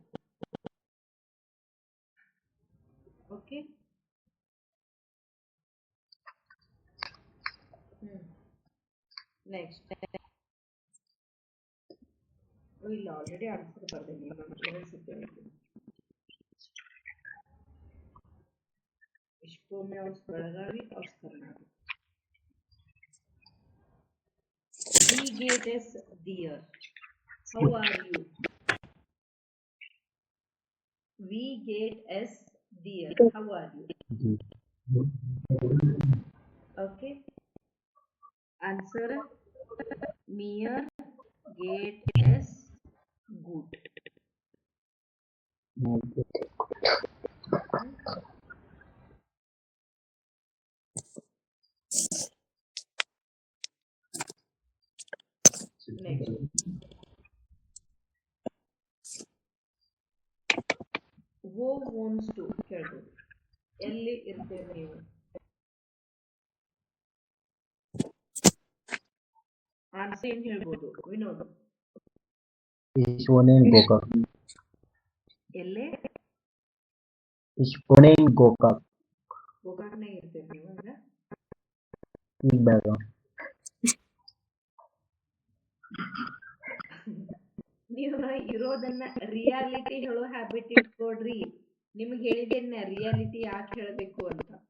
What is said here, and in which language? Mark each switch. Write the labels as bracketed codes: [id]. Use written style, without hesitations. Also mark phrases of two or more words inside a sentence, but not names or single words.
[kn] ಓಕೆ, ನೆಕ್ಸ್ಟ್ ಇಲ್ಲ [en] already answer [kn] ಬರ್ತೀನಿ, ಎರಡು ಸತಿ ಹೇಳ್ತೀನಿ. [de] Ich komme aus Belagavi aus Karnataka. Wie geht es dir. [en] How are you? [de] Wie geht es dir. [en] How are you? Okay, answer [de] Mir geht es gut. [en] ನೆಕ್ಸ್ಟ್ who wants to ಕೇಳ್ಬೋದು. [kn] ಎಲ್ಲಿ ಇರ್ತೇವೆ ನೀವು? ಆನ್ಸರ್ ಏನ್ ಹೇಳ್ಬೋದು ವಿನೋದ್? [de] Ishvone in Gokak. [kn] ಎಲ್ಲೇ? [de] Ishvone in Gokak. [kn] ಗೋಕಾಕ್ನಾಗ ಇರ್ತೇವೆ ನೀವು ಅಂದ್ರೆ? [de] In Belgaum. [kn] ನೀವು ಇರೋದನ್ನ ರಿಯಾಲಿಟಿ ಹೇಳೋ ಹ್ಯಾಬಿಟ್ ಇಟ್ಕೊಡ್ರಿ. ನಿಮ್ಗೆ ಹೇಳಿದ್ದೇನೆ ರಿಯಾಲಿಟಿ ಯಾಕೆ ಹೇಳಬೇಕು ಅಂತ.